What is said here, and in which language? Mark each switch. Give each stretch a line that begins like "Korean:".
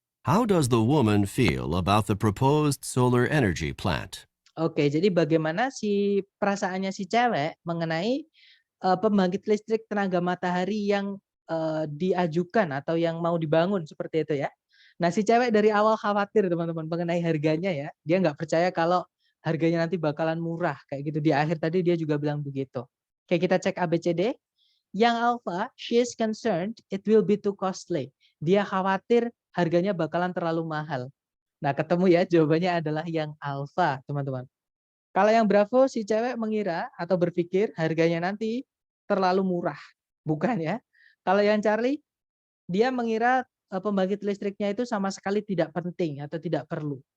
English: How does the woman feel about the proposed solar energy plant?
Indonesian: Oke, jadi bagaimana si perasaannya si cewek mengenai pembangkit listrik tenaga matahari yang diajukan atau yang mau dibangun seperti itu ya. Nah, si cewek dari awal khawatir teman-teman mengenai harganya ya. Dia nggak percaya kalau harganya nanti bakalan murah kayak gitu. Di akhir tadi dia juga bilang begitu. Oke, kita cek ABCD. Yang Alpha,
English: she is concerned it will be too costly.
Indonesian: Dia khawatir harganya bakalan terlalu mahal. Nah, ketemu ya, jawabannya adalah yang Alpha, teman-teman. Kalau yang Bravo, si cewek mengira atau berpikir harganya nanti terlalu murah. Bukan ya. Kalau yang Charlie, dia mengira pembangkit listriknya itu sama sekali tidak penting atau tidak perlu.